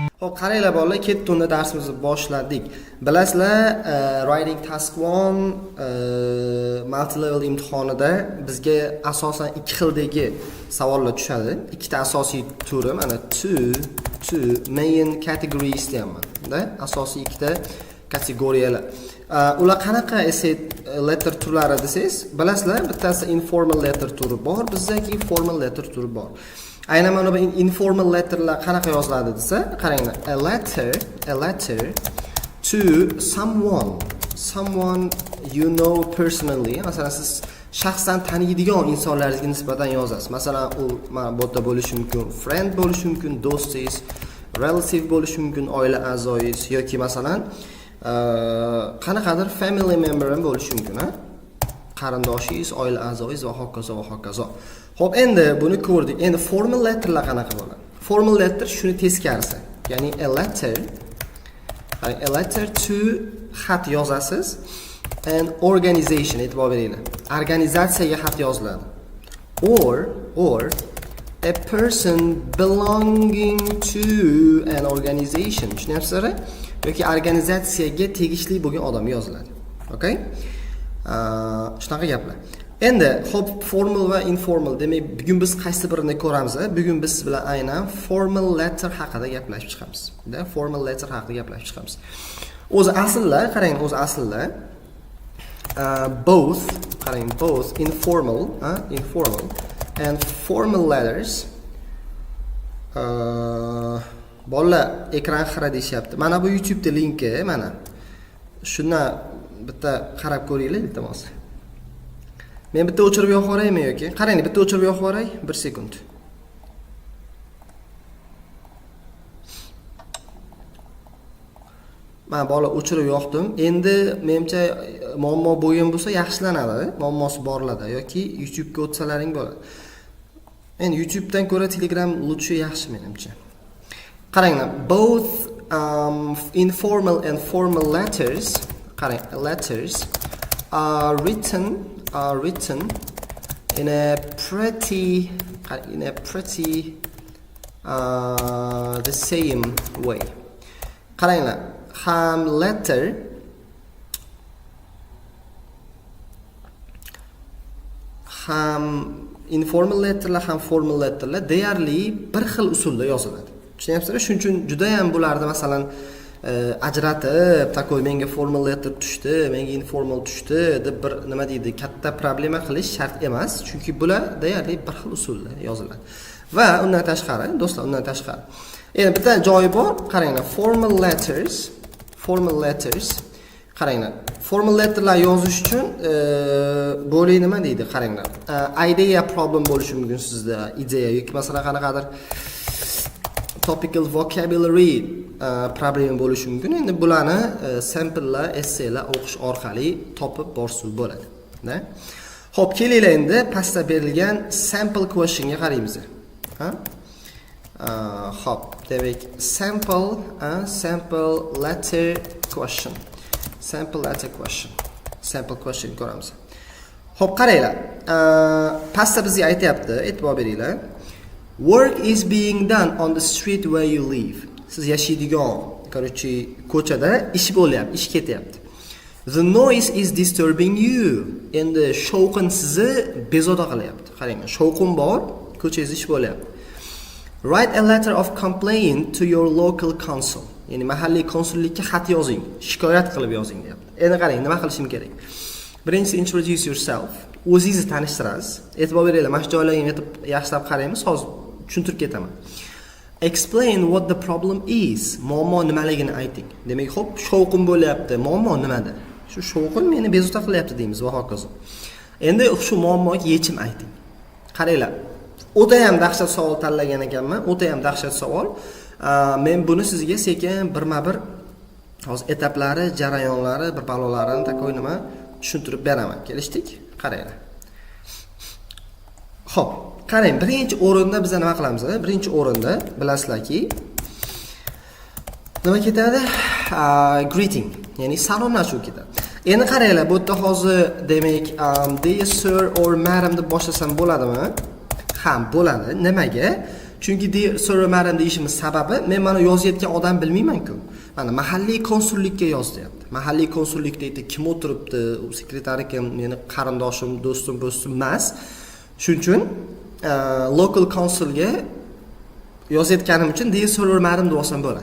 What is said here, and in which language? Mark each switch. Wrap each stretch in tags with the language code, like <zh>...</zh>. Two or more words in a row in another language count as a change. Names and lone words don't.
<uz>Xo'p, qaranglar bolalar, ketdi unda darsimizni boshladik. Bilasizlar,</uz> <en>writing task 1 multi level</en> <uz>imtihonida bizga asosan ikki xildagi savollar tushadi. Ikkita asosiy turi, mana</uz> <en>two main categories</en> <uz>deyapman-da. Asosiy ikkita kategoriyalar. Ular qanaqa</uz> <en>essay letter</en> <uz>turlari desangiz, bilasizlar, bittasi</uz> <en>informal letter</en> <uz>turi bor, bizdagi</uz> <en>formal letter</en> <uz>turi bor. Aynan mana bu</uz> <en>informal letterlar</en> <uz>qanaqa yoziladi desa, qaranglar.</uz> <en>A letter to someone you know personally.</en> <uz>Masalan, siz shaxsan taniydigan insonlaringizga nisbatan yozasiz. Masalan, u mana bu yerda bo'lishi mumkin, friend bo'lishi mumkin, do'stingiz, relative bo'lishi mumkin, oila a'zoyingiz yoki masalan qanaqadir</uz> <en>family member</en> <uz>ham bo'lishi mumkin, ha? Qarindoshingiz, oila a'zoyingiz va hokazo va hokazo. Xo'p, endi buni ko'rdik. Endi</uz> <en>formal letterlar</en> <uz>qanaqa bo'ladi?</uz> <en>Formal letter</en> <uz>shuni teskarisi. Ya'ni</uz> <en>a letter to</en> <uz>xat yozasiz</uz> <en>and organization,</en> <uz>e'tibor beringlar. Organizatsiyaga xat yoziladi.</uz> <en>Or a person belonging to an organization.</en> <uz>Tushunyapsizlar? Yoki organizatsiyaga tegishli bo'lgan odam yoziladi. Okay? Shunaqa gaplar. Endi hop, formal va informal. Demak, bugun biz qaysi birini ko'ramiz? Bugun biz bilan aynan</uz> <en>formal letter</en> <uz>haqida gaplashib chiqamiz.</uz> <en>Formal letter</en> <uz>haqida gaplashib chiqamiz. O'zi asllar, qarang, o'zi asllar</uz> <en>both informal and formal letters</en> <uz>bolalar ekran xira deyapti. Mana bu YouTube da linki, mana. Shundan bitta qarab ko'ringlar, iltimos. Men bitta o'chirib yo'q qo'yaymi yoki? Qarang, bitta o'chirib yo'q qo'yay, 1 sekund. Men bola o'chirib yo'qdim. Endi menimcha muammo bo'lgan bo'lsa yaxshilanadi, muammosi borlarda yoki YouTube ga o'tsalaring bo'ladi. Endi YouTube dan ko'ra Telegram lutchi yaxshi menimcha. Qaranglar,</uz> <en>both informal and formal letters, qarang, letters are written in a pretty the same way.</en> <uz>Qaranglar, ham letter ham</uz> <en>informal letterlar</en> <uz>ham</uz> <en>formal letterlar</en> <uz>deyarli bir xil usulda yoziladi. Tushunyapsizlar? Shuning uchun juda ham bularni masalan ajratib, takoy menga</uz> <en>formal letter</en> <uz>tushdi, menga informal tushdi deb bir nima deydi, katta problema qilish shart emas, chunki bular deyarli bir xil usulda yoziladi. Va undan tashqari, do'stlar, undan tashqari. Endi bitta joyi bor, qaranglar,</uz> <en>formal letters,</en> <uz>qaranglar.</uz> <en>Formal letterlar</en> <uz>yozish uchun bo'li nima deydi, qaranglar.</uz> <en>Idea problem</en> <uz>bo'lishi mumkin sizda, ideya yoki masalan qanaqadir</uz> <en>topical vocabulary problem</en> <uz>bo'lishi mumkin. Endi bularni</uz> <en>samplelar, essaylar</en> <uz>o'qish orqali topib borsiz bo'ladi. Xo'p, kelinglar endi pastda berilgan</uz> <en>sample questionga</en> <uz>qaraymiz. Xo'p, demak</uz> <en>sample letter question. Sample question</en> <uz>ko'ramiz. Xo'p, qaranglar. Pastda bizga aytayapti, e'tibor beringlar.</uz> <en>Work is being done on the street where you live.</en> <uz>Siz yashaydigan, короче, ko'chada ish bo'lyapti, ish ketyapti.</uz> <en>The noise is disturbing you.</en> <uz>Endi shovqin sizni bezovta qilyapti. Qarang, shovqin bor, ko'changizda ish bo'lyapti.</uz> <en>Write a letter of complaint to your local council.</en> <uz>Ya'ni mahalliy konsullikka xat yozing, shikoyat qilib yozing deyapti. Endi qarang, nima qilishim kerak?</uz> <en>Birinchi introduce yourself.</en> <uz>O'zingizni tanishtirasiz. E'tibor beringlar, mana shu joylarga yetib yaxshilab qaraymiz, hozir tushuntirib ketaman.</uz> <en>Explain what the problem is.</en> <uz>Muammo nimaligini ayting. Demak, xo'p, shovqin bo'lyapti. Muammo nimada? Shu shovqin meni bezovta qilyapti deymiz va hokazo. Endi shu muammoga yechim ayting. Qaranglar. O'ta ham dahshat savol tanlagan ekanman. O'ta ham dahshat savol. Men buni sizga sekin birma-bir hozir etaplari, jarayonlari, bir balolarini takoy nima tushuntirib beraman. Kelishdik? Qaranglar. Xo'p, qarang, birinchi o'rinda biz nima qilamiz? Birinchi o'rinda bilasizlarki, nima ketadi? Greeting, ya'ni salomlashuv ketadi. Endi qaranglar, bu yerda hozir demak,</uz> <en>dear sir or madam</en> <uz>deb boshlasam bo'ladimi? Ham bo'ladi. Nimaga? Chunki so'ramadim deyishimiz sababi men mana yozayotgan odam bilmayman-ku. Mana mahalliy konsullikka yoz deyapti. Mahalliy konsullikda kim o'tiribdi, u sekretari kim, meni qarindoshim, do'stim emas. Shuning uchun</uz> <en>local consulga</en> <uz>yozayotganim uchun deya so'ramadim deb olsam bo'ladi.</uz>